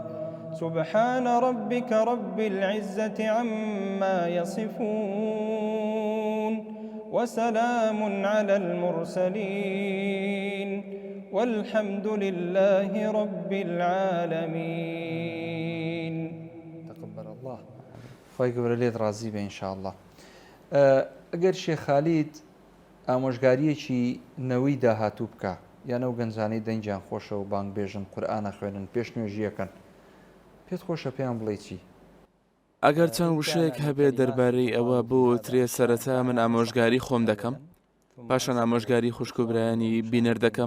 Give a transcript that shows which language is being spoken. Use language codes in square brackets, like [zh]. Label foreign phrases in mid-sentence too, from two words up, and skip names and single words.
[ar] سبحان ربك رب العزة عما يصفون وسلام على المرسلين والحمد لله رب العالمين. تقبل الله. [ckb] خۆی گەورە لێت ڕازی بێ ئینشاءالله. ئەگەر شێخ خالید ئامۆژگاریەکی نەوەی داهاتوو بکە یان ئەو گەنجانەی دەنگیان خۆشە و بانگ بێژن قورئانە خوێنن پێش نوێژیەکەن پێت خۆشە پێیان بڵێ چی؟ ئەگەر چەند وشەیەک هەبێت دەربارەی ئەوە بۆ ترێ سەرەتا من ئامۆژگاری خۆم دەکەم، پاشان ئامۆژگاری خوشک و برایانی بینەر دەکەم.